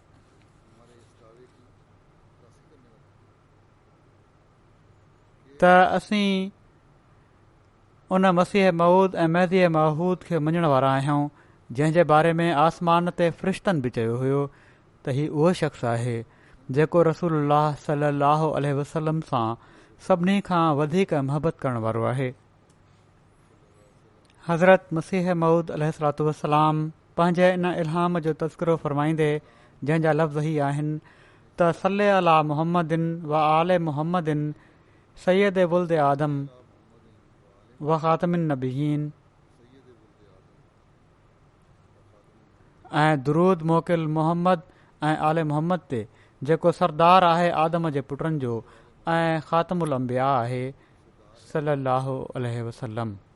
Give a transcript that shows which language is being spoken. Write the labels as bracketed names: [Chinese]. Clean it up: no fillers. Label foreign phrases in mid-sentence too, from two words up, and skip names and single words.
[Sindhi] त असीं उन मसीह मऊद ऐं महदी महूद खे मञण वारा आहियूं जंहिं जे बारे में आसमान ते फ़रिश्तनि बि चयो हुयो त हीउ उहो शख़्स आहे जेको रसूलुल्लाह [Arabic] صلى الله عليه وسلم [Sindhi] सां सभिनी खां वधीक मुहबत करण वारो आहे। हज़रत मसीह मऊद [Arabic] عليه الصلاة والسلام [Sindhi] पंहिंजे इन इल्हाम जो तज़किरो फ़रमाईंदे जंहिं जा लफ़्ज़ ई आहिनि त [Arabic] صل على محمد وآل محمد سيد ولد آدم وخاتم النبيين [Sindhi] ऐं दुरूद मोकिल मुहम्मद ऐं आले मुहम्मद ते जेको सरदार आहे आदम जे पुटनि जो ऐं ख़ातमुल अंबिया आहे [Arabic] صلى الله عليه وسلم.